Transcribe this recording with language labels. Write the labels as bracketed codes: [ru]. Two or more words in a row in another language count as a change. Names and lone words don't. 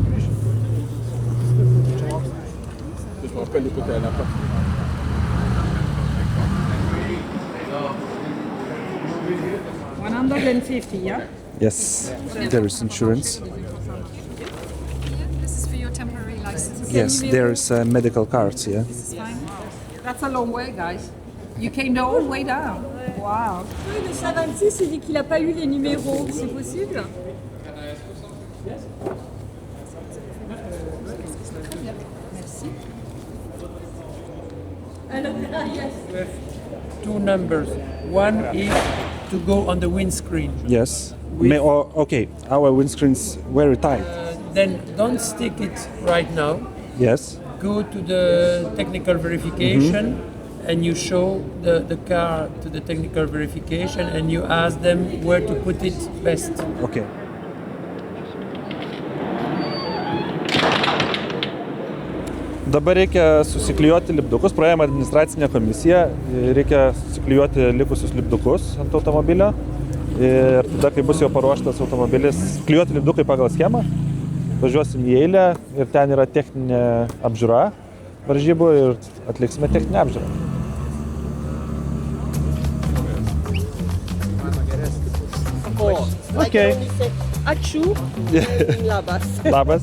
[lt] Palikutėlę. [en] 150, yeah? Yes, there is insurance. This is for your temporary license. Yes, there is medical cards, yeah. This is fine. That's a long way, guys. You came the whole way down. Wow. [fr] Oui, le 126, il dit qu'il n'a pas eu les numéros. C'est possible? Alors, [en] yes. Two numbers. One is to go on the windscreen. Yes. Okay, our windscreen's very tight. Then don't stick it right now. Yes. Go to the technical verification and you show the car to the technical verification and you ask them where to put it best. Okay. [lt] Dabar reikia susiklijuoti lipdukus, praėjome administracinę komisiją, reikia susiklijuoti likusius lipdukus ant automobilio ir tada, kai bus jau paruoštas automobilis, klijuoti lipdukai pagal schemą, važiuosim į eilę ir ten yra techninė apžiūra varžybų ir atliksime techninę apžiūrą. [en] Okay. [lt] Achou Labas. Labas.